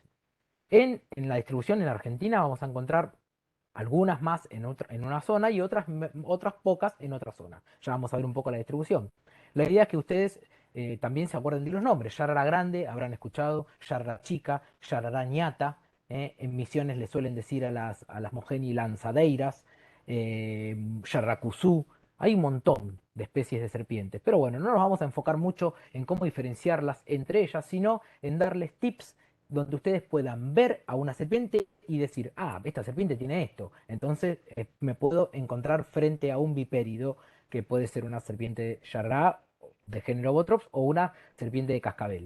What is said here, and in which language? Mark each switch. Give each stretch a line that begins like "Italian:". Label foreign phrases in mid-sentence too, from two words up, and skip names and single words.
Spanish: En la distribución en Argentina vamos a encontrar algunas más en una zona y otras pocas en otra zona. Ya vamos a ver un poco la distribución. La idea es que ustedes también se acuerden de los nombres. Yarara grande, habrán escuchado, yarara chica, yarara ñata. En Misiones le suelen decir a las mogeni lanzadeiras, yarracuzú. Hay un montón de especies de serpientes. Pero bueno, no nos vamos a enfocar mucho en cómo diferenciarlas entre ellas, sino en darles tips donde ustedes puedan ver a una serpiente y decir, ah, esta serpiente tiene esto. Entonces me puedo encontrar frente a un vipérido que puede ser una serpiente yarrá de género Botrops o una serpiente de cascabel.